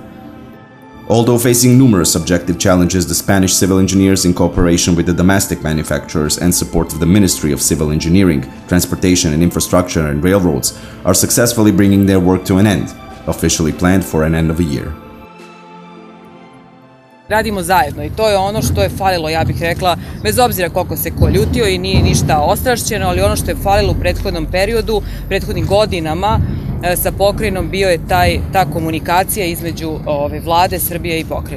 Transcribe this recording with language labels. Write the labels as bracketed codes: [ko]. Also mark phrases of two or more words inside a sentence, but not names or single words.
[en] Although facing numerous objective challenges, the Spanish civil engineers, in cooperation with the domestic manufacturers and support of the Ministry of Civil Engineering, Transportation and Infrastructure and Railroads, are successfully bringing their work to an end, officially planned for an end of a year. [sr] Radimo zajedno i to je ono što je falilo, ja bih rekla, bez obzira koliko se ko ljutio i nije ništa ostrašćeno, ali ono što je falilo u prethodnom periodu, prethodnim godinama sa pokrajinom bio je ta komunikacija između vlade Srbije i pokrajine.